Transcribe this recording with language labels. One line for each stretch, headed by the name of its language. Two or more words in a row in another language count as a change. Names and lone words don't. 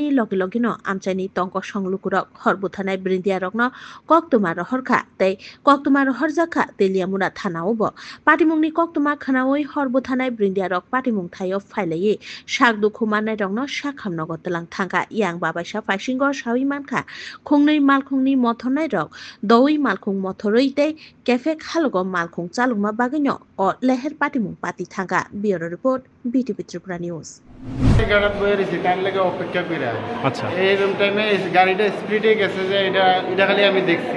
Kok Borok: লগে লগিন আমচাইনি টংক সংলুকুরক হরবুথানাই বৃন্দিয়া রগ্ন কক্তমা রহরখা তাই কক্তমা রহরজাখা তেলিয়ামুড়া থানাও ব পাটিমুংনি কক্তমা খানাওই হরবুথানাই বৃন্দিয়া রক পাটিমুং থাইও ফাইলাইয়ে শাক দুখুমানাই রগ্ন শাখাম নগতলাং থাঙ্গা ইয়াং বাবাইসা ফাইসিংগর সাউই মানখা খুংनै মালখুংনি মথনাই রক দই মালখুং মথরইতে ক্যাফে খালগ মালখুং চালুমা বাগিনো ও লেহের পাটিমুং পাতি থাঙ্গা
English: bureau report
Kok Borok: বিটিভি ত্রিপুরা নিউজ।
Bangla: অপেক্ষা করে আচ্ছা এইরকম টাইমে গাড়িটা স্পিডে গেছে যে এটা খালি আমি দেখছি।